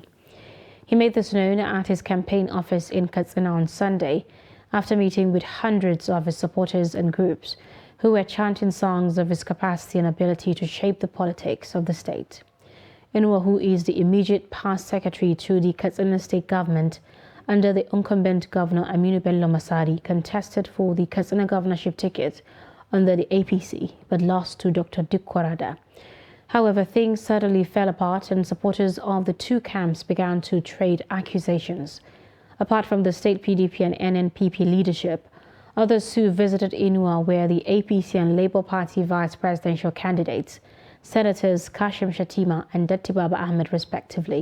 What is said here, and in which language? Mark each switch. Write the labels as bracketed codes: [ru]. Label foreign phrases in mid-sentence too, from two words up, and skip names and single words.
[en] He made this known at his campaign office in Katsina on Sunday after meeting with hundreds of his supporters and groups who were chanting songs of his capacity and ability to shape the politics of the state. Inuwa, who is the immediate past secretary to the Katsina State government under the incumbent Governor Aminu Bello Masari, contested for the Katsina governorship ticket under the APC but lost to Dr. Dikko Rada. However, things suddenly fell apart and supporters of the two camps began to trade accusations. Apart from the state PDP and NNPP leadership, others who visited Inuwa were the APC and Labour Party vice presidential candidates, Senators Kashim Shettima and Datti Baba Ahmed respectively.